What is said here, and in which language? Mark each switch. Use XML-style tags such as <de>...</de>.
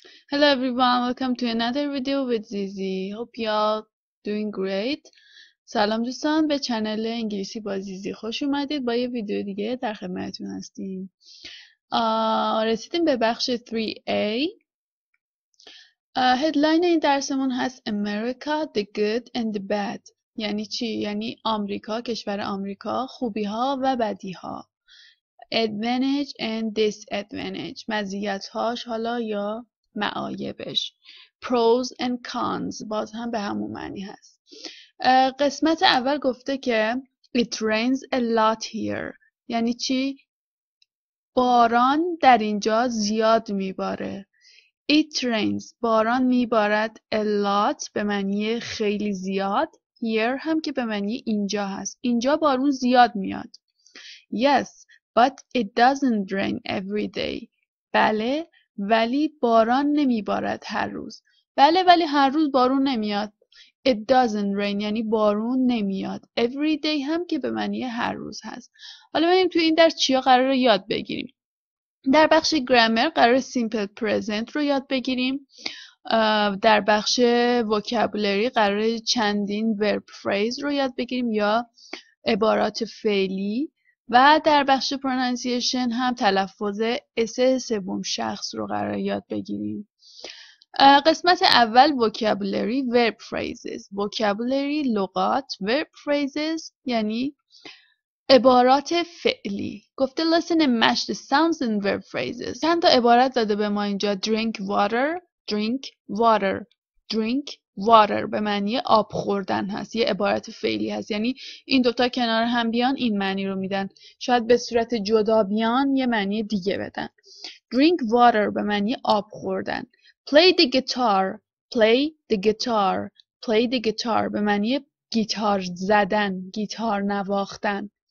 <en>Hello everyone, welcome to another video with Zizi. Hope y'all doing great.</en> <fa>سلام دوستان، به چنل انگلیسی با زیزی خوش اومدید. با یه ویدیو دیگه در خدمتتون هستیم. رسیدیم به بخش 3A. هدلاین این درسمون هست</fa> <en>America, the good and the bad.</en> <fa>یعنی چی؟ یعنی آمریکا، کشور آمریکا، خوبی ها و بدی ها.</fa> <en>Advantage and disadvantage.</en> <fa>مزیت هاش حالا یا معایبش.</fa> <en>Pros and cons.</en> <fa>باز هم به همون معنی هست. قسمت اول گفته که</fa> <en>It rains a lot here.</en> <fa>یعنی چی؟ باران در اینجا زیاد میباره.</fa> <en>It rains.</en> <fa>باران میبارد. A lot به معنی خیلی زیاد. Here هم که به معنی اینجا هست. اینجا بارون زیاد میاد.</fa> <en>Yes, but it doesn't rain every day.</en> <fa>بله، ولی باران نمیبارد هر روز. بله، ولی هر روز بارون نمیاد.</fa> <en>It doesn't rain</en> <fa>یعنی بارون نمیاد. Every day هم که به معنی هر روز هست. حالا ببینیم تو این درس چیا قراره یاد بگیریم. در بخش گرامر قرار simple present رو یاد بگیریم. در بخش vocabulary قرار چندین verb phrase رو یاد بگیریم یا عبارات فعلی. و در بخش pronunciation هم تلفظ اس سوم شخص رو قرار یاد بگیریم. قسمت اول vocabulary verb phrases. vocabulary لغات، verb phrases یعنی عبارات فعلی. گفته</fa> <en>listen and match the sounds and verb phrases.</en> <fa>چند تا عبارت داده به ما اینجا.</fa> <en>drink water, drink water, drink water</en> <fa>به معنی آب خوردن هست. یه عبارت فعلی هست. یعنی این دوتا کنار هم بیان این معنی رو میدن. شاید به صورت جدا بیان یه معنی دیگه بدن. drink water به معنی آب خوردن.</fa> <en>play the guitar, play the guitar, play the guitar</en> <fa>به معنی گیتار زدن، گیتار نواختن.</fa>